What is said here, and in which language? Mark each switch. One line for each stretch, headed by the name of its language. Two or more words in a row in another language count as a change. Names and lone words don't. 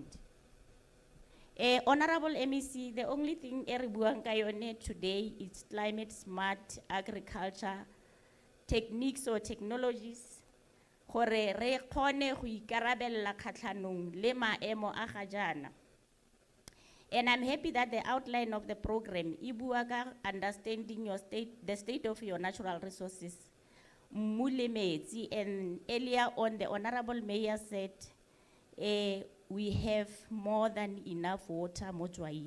English: Honorable MEC, the only thing
Tswana: buang ka yone
English: today is climate smart agriculture techniques or technologies.
Tswana: Gore re kgone go ikarabella khatlhanong le maemo a ga jana.
English: And I'm happy that the outline of the program, Ibuaga, understanding the state of your natural resources, Mulemezi, and earlier on the Honorable Mayor said, we have more than enough water,
Tswana: mo Tswaing.